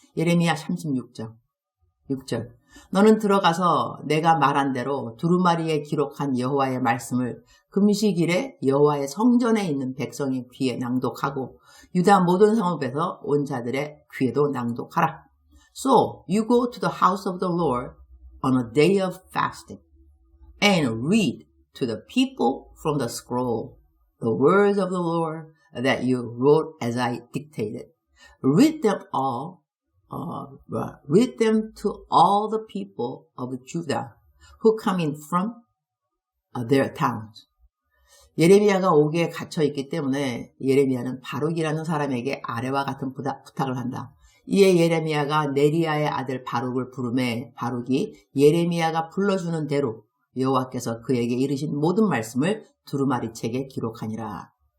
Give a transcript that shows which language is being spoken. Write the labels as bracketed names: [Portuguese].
[Korean] 예레미야 36장 6절 너는 들어가서 내가 말한 대로 두루마리에 기록한 여호와의 말씀을 금식일에 여호와의 성전에 있는 백성의 귀에 낭독하고 유다 모든 성읍에서 온 자들의 귀에도 낭독하라. [English] So you go to the house of the Lord on a day of fasting and read to the people from the scroll the words of the Lord that you wrote as I dictated. Read them to all the people of Judah who come in from their towns. [Korean] 예레미야가 옥에 갇혀있기 때문에 예레미야는 바룩이라는 사람에게 아래와 같은 부탁을 한다. 이에 예레미야가 네리야의 아들 바룩을 부르매 바룩이 예레미야가 불러주는 대로 여호와께서 그에게 이르신 모든 말씀을 두루마리 책에 기록하니라.